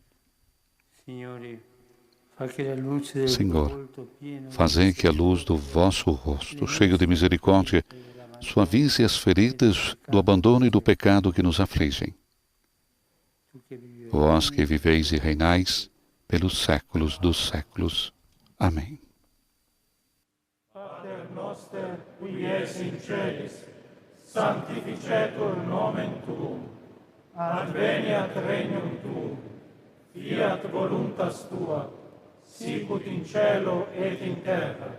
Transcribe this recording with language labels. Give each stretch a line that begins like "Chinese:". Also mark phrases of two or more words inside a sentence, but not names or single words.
Portuguese: Senhor, fazei que a luz do vosso rosto, cheio de misericórdia, suavize as feridas do abandono e do pecado que nos afligem. Vós que viveis e reinais pelos séculos dos séculos. Amém.
Latin: Pater noster, qui es in celis, sanctificetur nomen tuum, adveniat regnum tuum, fiat voluntas tua, sicut in cielo et in terra.